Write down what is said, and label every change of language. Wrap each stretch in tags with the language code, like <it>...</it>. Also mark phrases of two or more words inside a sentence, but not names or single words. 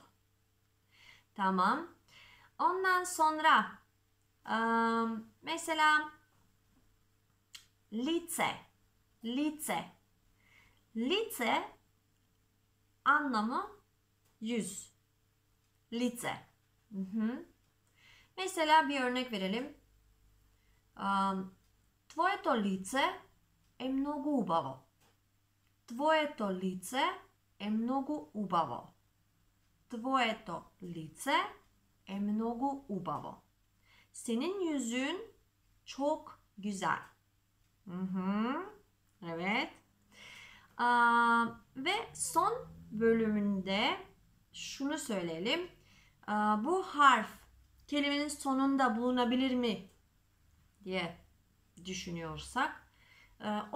<tr>Tamam. Ondan sonra mesela lice. Lice. Lice anlamı yüz. Lice. Mesela bir örnek verelim.</tr> <mk>Твоето лице е много убаво. Твоето лице е много убаво. Твоето лице е много убаво.</mk> <tr>Senin yüzün çok güzel. Evet. Ve son bölümünde şunu söyleyelim. Bu harf kelimenin sonunda bulunabilir mi diye düşünüyorsak olabilir.</tr>